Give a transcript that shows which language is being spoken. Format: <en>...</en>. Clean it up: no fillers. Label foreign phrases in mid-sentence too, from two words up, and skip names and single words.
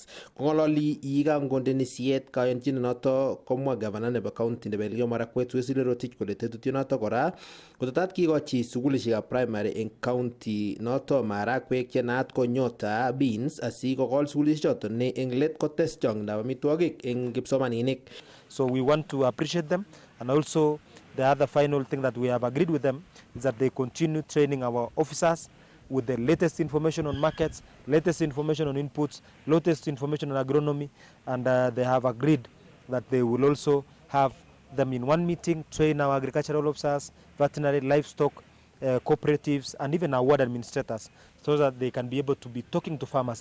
<kln>Kong'ololi yekangondeni siet kayonchinet noto komwa gavana nebo county nebo Elgeyo Marakwet Wesley Rotich kole tetutyonoto kora kotetat kikochi sukulishekab primary eng county noto marakwek chenaat ko Nyota Beans asikokol sukulishechoto ne eng let kotes chong'indab amitwogik eng kipsomaninik.</kln> <en>So we want to appreciate them, and also the other final thing that we have agreed with them is that they continue training our officers with the latest information on markets, latest information on inputs, latest information on agronomy, and they have agreed that they will also have them in one meeting, train our agricultural officers, veterinary, livestock, cooperatives, and even our ward administrators, so that they can be able to be talking to farmers.</en>